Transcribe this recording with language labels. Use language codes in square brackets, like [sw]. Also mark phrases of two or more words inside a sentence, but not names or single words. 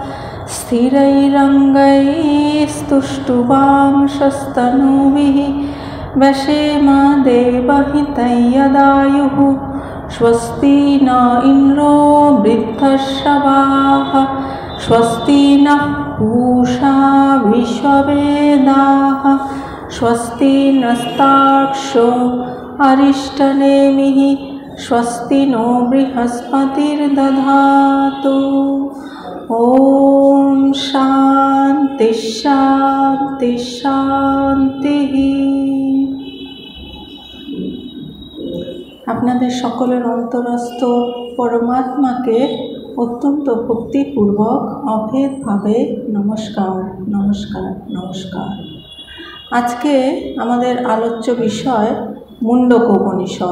[sa] स्थिरैरङ्गैस्तुष्टुवांशस्तनूभिः वशेम देवहितं यदायुः स्वस्ति न इन्द्रो वृद्धश्रवाः स्वस्ति नः पूषा विश्ववेदाः स्वस्ति नस्तार्क्ष्यो अरिष्टनेमिः स्वस्ति नो बृहस्पतिर्दधातु। ॐ शान्ति शान्ति शान्तिः। [bn] আপনাদের সকলের অন্তরস্থ পরমাত্মাকে অত্যন্ত ভক্তিপূর্বক অভেদভাবে নমস্কার নমস্কার নমস্কার। আজকে আমাদের আলোচ্য বিষয় মুণ্ডক উপনিষদ।